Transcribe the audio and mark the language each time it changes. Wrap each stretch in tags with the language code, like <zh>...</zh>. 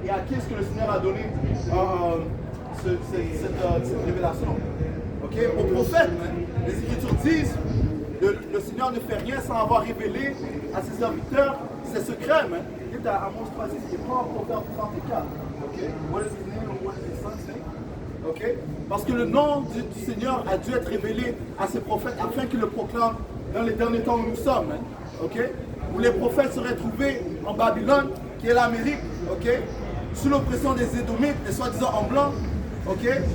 <fr>Et à qui est-ce que le Seigneur a donné cette révélation? Ok, aux prophètes, man. Les Écritures disent le Seigneur ne fait rien sans avoir révélé à ses serviteurs ses secrets. Man. Il est à Amos 3, il n'est pas en Proverbe 34.</fr> <en>Ok, what is his name or what is his son's name? Okay?</en> <fr>Parce que le nom du Seigneur a dû être révélé à ses prophètes afin qu'ils le proclament dans les derniers temps où nous sommes. Hein? Okay? Où les prophètes seraient trouvés en Babylone, qui est l'Amérique, okay? Sous l'oppression des Édomites, et soi-disant en blanc, okay?</fr>